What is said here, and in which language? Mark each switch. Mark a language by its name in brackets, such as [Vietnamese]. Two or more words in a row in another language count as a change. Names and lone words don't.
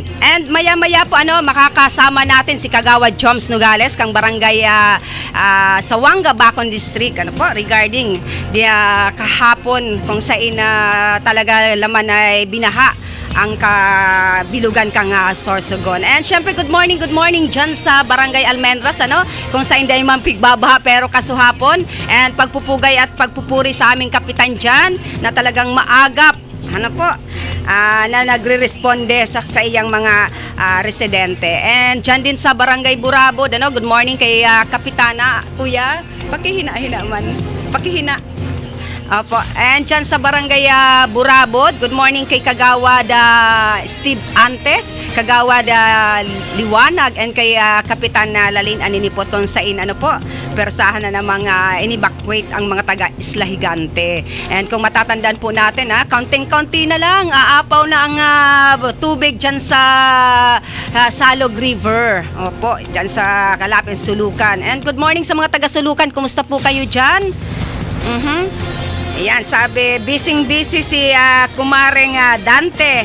[Filipino] And maya-maya po makakasama natin si Kagawad Joms Nogales kang barangay Sawanga, Bacon District regarding kahapon kung saan talaga laman ay binaha ang kabilugan kang Sorsogon. And syempre [English] good morning [Filipino] dyan sa Barangay Almendras, kung saan hindi man pigbabaha pero kasuhapon, and pagpupugay at pagpupuri sa aming kapitan dyan na talagang maagap na nagre-responde sa iyang mga residente. And dyan din sa Barangay Burabod, [English] good morning [Filipino] kay Kapitana, Kuya, pakihina man, pakihina. Opo. And dyan sa Barangay Burabod, [English] good morning [Filipino] kay Kagawad Steve Antes, Kagawad Liwanag, and kay Kapitan Lalin Aninipot kung saan persahan na namang in-evacuate ang mga taga Isla Higante. And kung matatandaan po natin, kaunting-kaunti na lang, aapaw na ang tubig dyan sa Salog River. Opo, dyan sa Kalapin, Sulukan. [English] And good morning [Filipino] sa mga taga Sulukan, kumusta po kayo dyan? Ayan, sabi, busy si Kumaring Dante.